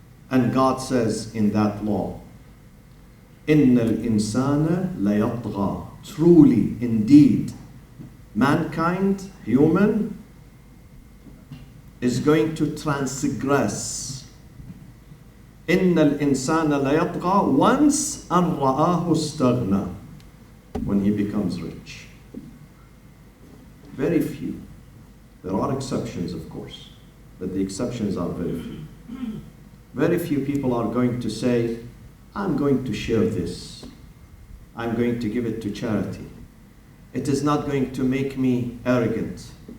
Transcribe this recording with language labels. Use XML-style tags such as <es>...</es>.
<en>And God says in that law,</en> <ar>إِنَّ الْإِنسَانَ لَيَطْغَى.</ar> <en>Truly, indeed, mankind, human, is going to transgress.</en> <ar>إِنَّ الْإِنسَانَ لَيَطْغَى</ar> <en>once</en> <ar>أَنْ رَآهُ اسْتَغْنَى.</ar> <en>When he becomes rich. Very few. There are exceptions, of course, but the exceptions are very few. Very few people are going to say, I'm going to share this. I'm going to give it to charity. It is not going to make me arrogant.</en>